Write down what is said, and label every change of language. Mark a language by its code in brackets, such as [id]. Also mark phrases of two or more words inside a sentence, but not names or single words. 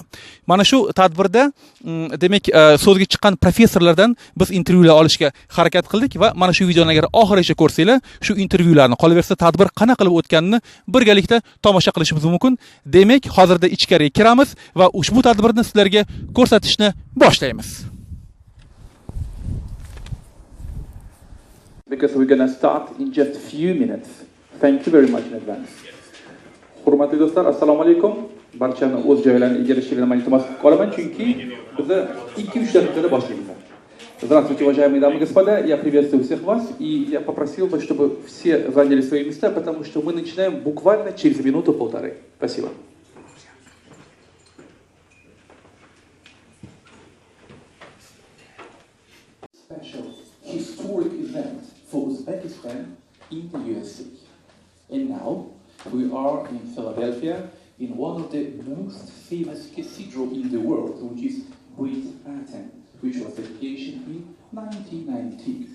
[uz] Mana shu tadbirda demak so'zga chiqqan professorlardan biz intervyular olishga harakat qildik va mana shu videoni agar oxirigacha ko'rsanglar, shu intervyularni, qolaversa tadbir qana qilib o'tganini birgalikda tomosha qilishimiz mumkin. Demak, hozirda ichkariga kiramiz va ushbu tadbirni sizlarga ko'rsatishni boshlaymiz. [en] Because we're going to start in just a few minutes. Thank you very much in advance. [uz] Hurmatli do'stlar, assalomu alaykum. Barchani o'z joylarini egallashlarini men iltimos qolaman, chunki biz 2-3 daqiqada boshlaymiz. [ru] Здравствуйте, уважаемые дамы и господа, я приветствую всех вас, и я попросил бы, чтобы все заняли свои места, потому что мы начинаем буквально через минуту-полторы. Спасибо. [en] Special historic event for Uzbekistan in the USA. And now we are in Philadelphia, in one of the most famous cathedrals in the world, which is Great Aten, which was dedication in 1919.